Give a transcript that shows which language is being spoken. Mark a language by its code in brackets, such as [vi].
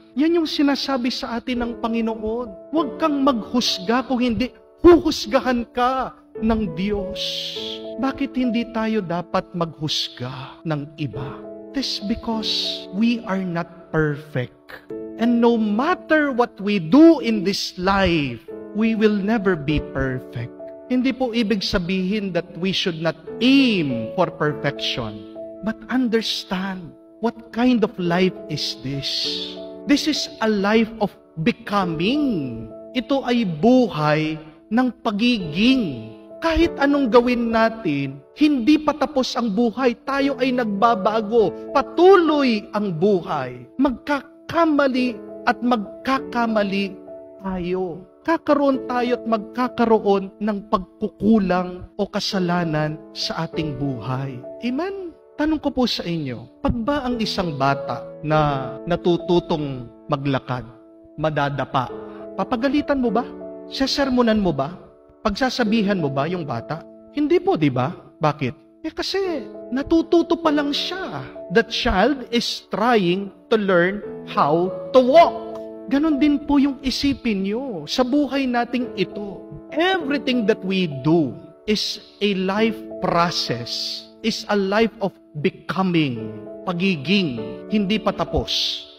[tl] Yan yung sinasabi sa atin ng Panginoon. Huwag kang maghusga, kung hindi, huhusgahan ka ng Diyos. Bakit hindi tayo dapat maghusga ng iba? [en] This because we are not perfect. And no matter what we do in this life, we will never be perfect. [tl] Hindi po ibig sabihin [en] that we should not aim for perfection. But understand What kind of life is this? This is a life of becoming. [tl] Ito ay buhay ng pagiging. Kahit anong gawin natin, hindi pa tapos ang buhay. Tayo ay nagbabago. Patuloy ang buhay. Magkakamali at magkakamali tayo. Kakaroon tayo at magkakaroon ng pagkukulang o kasalanan sa ating buhay. Amen? Tanong ko po sa inyo, pag ba ang isang bata na natututong maglakad, madadapa, papagalitan mo ba? Sesermonan mo ba? Pagsasabihan mo ba yung bata? Hindi po, di ba? Bakit? Kasi natututo pa lang siya. [en] The child is trying to learn how to walk. [tl] Ganon din po yung isipin nyo sa buhay nating ito. [en] Everything that we do is a life process, is a life of becoming, [tl] pagiging, hindi pa tapos.